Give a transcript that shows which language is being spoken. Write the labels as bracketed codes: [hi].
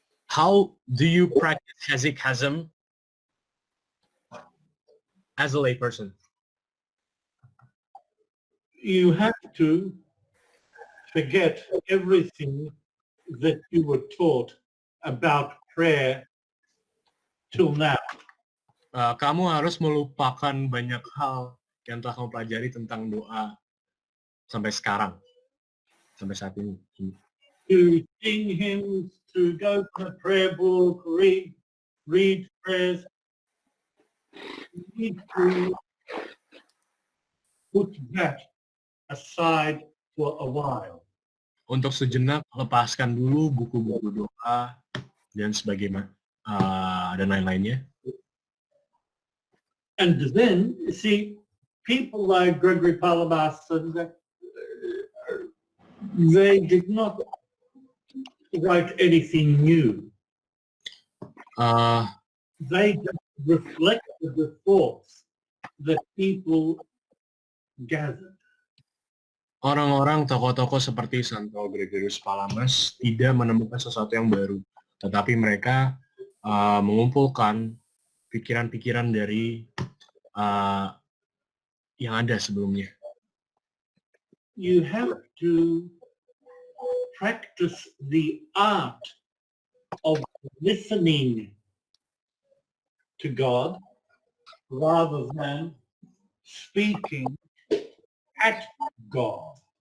[en] How do you practice hesychasm as a layperson? You have to forget everything that you were taught about prayer till now. [id] Kamu harus melupakan banyak hal yang telah kamu pelajari tentang doa sampai sekarang, sampai saat ini. [en] To sing hymns, to go to the prayer book, read prayers. You need to put that aside for a while. [id] Untuk sejenak lepaskan dulu buku-buku doa dan sebagainya dan lain-lainnya. [en] And then, you see, people like Gregory Palamas, they did not write anything new. They just reflected the thoughts that people gathered. [id] Orang-orang tokoh-tokoh seperti Santo Gregorius Palamas tidak menemukan sesuatu yang baru, tetapi mereka mengumpulkan pikiran-pikiran dari yang ada sebelumnya. [en] You have to practice the art of listening to God rather than speaking at God.